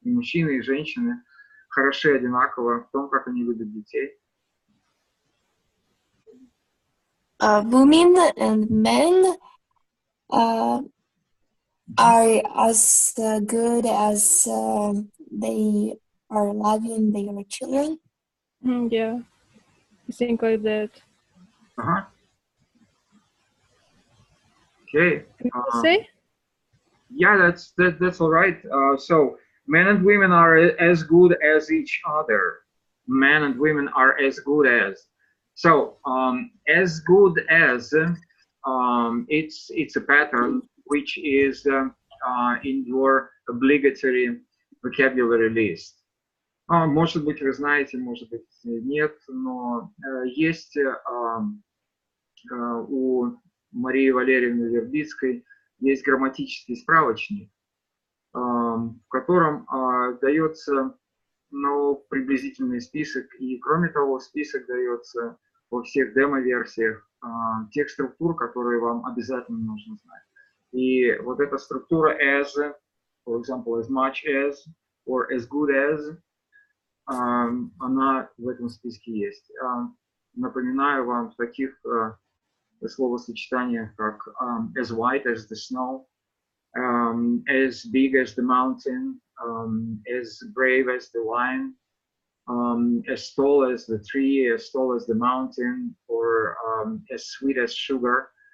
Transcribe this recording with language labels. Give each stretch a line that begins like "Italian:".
Russian: И мужчины, и женщины хороши одинаково в том, как они любят детей.
English: Women and men are as good as they are loving their children. Yeah, I think like that. Okay. Say? Yeah, that's all right. So men and women are as good as each other. Men and women are as good as. So as good as it's a pattern which is in your obligatory vocabulary list.
Russian: Может быть, вы знаете, может быть, нет, но есть у Марии Валерьевны Вербицкой есть грамматический справочник, в котором дается приблизительный список, и кроме того, список дается во всех демо-версиях тех структур, которые вам обязательно нужно знать. И вот эта структура as, for example,
English: as much as, or as good as,
Russian: она в этом списке есть. Напоминаю вам в таких словосочетаниях, как
English: as white as the snow, as big as the mountain, as brave as the lion, as tall as the tree, as tall as the mountain, or as sweet as sugar.